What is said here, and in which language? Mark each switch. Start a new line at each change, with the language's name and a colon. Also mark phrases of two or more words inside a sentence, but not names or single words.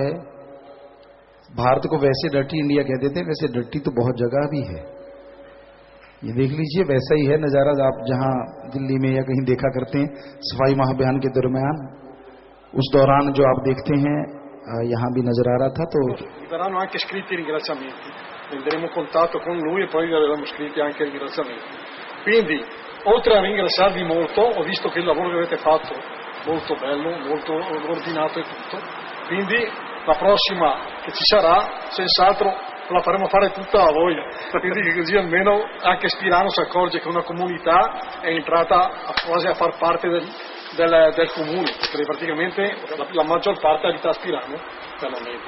Hindi: भारत को वैसे डर्टी इंडिया कह देते हैं, वैसे डर्टी तो बहुत जगह भी है। ये देख लीजिए, वैसा ही है नजारा आप जहां दिल्ली में या कहीं देखा करते हैं सफाई महाअभियान के दरमियान। उस दौरान जो आप देखते हैं यहाँ भी नजर आ रहा था। तो
Italian: verranno anche scritti i ringraziamenti, prenderemo contatto con lui e poi gli avevamo scritti anche i ringraziamenti. Quindi, oltre a ringraziarvi molto, ho visto che il lavoro che avete fatto molto bello, molto ordinato e tutto, quindi la prossima che ci sarà senz'altro la faremo fare tutta a voi, quindi così almeno anche Spirano si accorge che una comunità è entrata quasi a far parte del comune, perché praticamente la maggior parte abita a Spirano per la meta.